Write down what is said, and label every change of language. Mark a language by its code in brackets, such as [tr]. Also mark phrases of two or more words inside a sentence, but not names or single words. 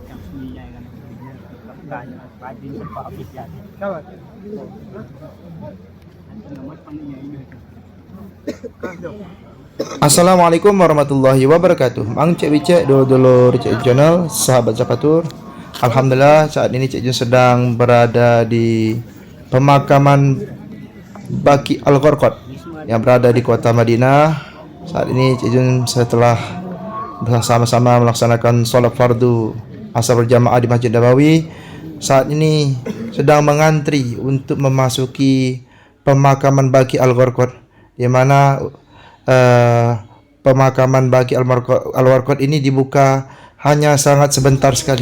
[ar] السلام عليكم ورحمة الله وبركاته. [id] Mang Cek Wicek dulur Cek Channel, sahabat Zakatur. Alhamdulillah saat ini Cek Jun sedang berada di pemakaman Baqi Al-Gharqad yang berada di kota Madinah. Saat ini Cek Jun setelah bersama-sama melaksanakan sholat fardu asar berjamaah di Masjid Nabawi, saat ini sedang mengantri untuk memasuki pemakaman Baqi Al-Gharqad, di mana pemakaman Baqi Al-Gharqad ini dibuka hanya sangat sebentar sekali.